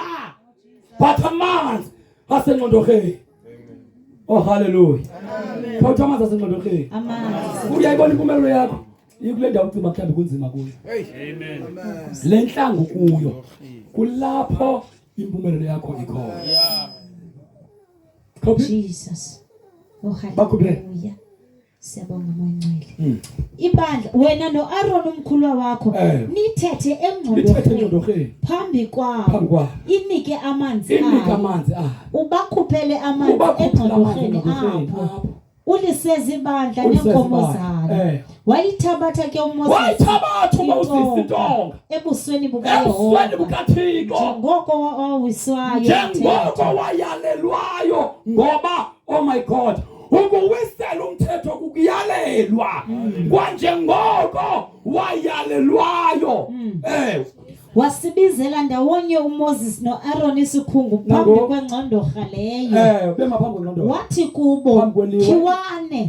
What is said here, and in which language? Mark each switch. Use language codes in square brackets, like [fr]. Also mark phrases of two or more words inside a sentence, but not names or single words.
[xh] But amanzi asengcondorheni. [en] Oh hallelujah. Amen. [xh] Khawuthi amanzi asengcondorheni. Amanzi. Uyayibona impumelelo yakho. Ikule ndawo ucima mhlambe kunzima kuyo. Amen. Lenhlangu kuyo. Kulapho impumelelo yakho ikhona. [en] Yeah. Jesus. Oh hallelujah. [xh] Siyabonga moyingcwele. Ibandla wena no Aaron umkhulu wakho nithethe engcondorheni phambi kwawo. Inike amanzi ayo. Ubakhuphele amanzi engcondorheni apho. Uliseza ibandla nenkomo zalo. Wayithabatha ke uMoses. Wayithabatha uMoses intonga. Ebusweni bukaYehova. Ebusweni bukaThixo. Ngoko wawiswayo. Njengoko wayalelwayo ngoba [en] oh my God. [xh] Ukuwisela umthetho kukuyalelwa. Kwanjengoko wayalelwayo. Wasibizela ndawonye uMoses noAaron isikhungu phambi kwengcondorha leyo. Bema phambi kwengcondorha. Wathi kubo khiwane.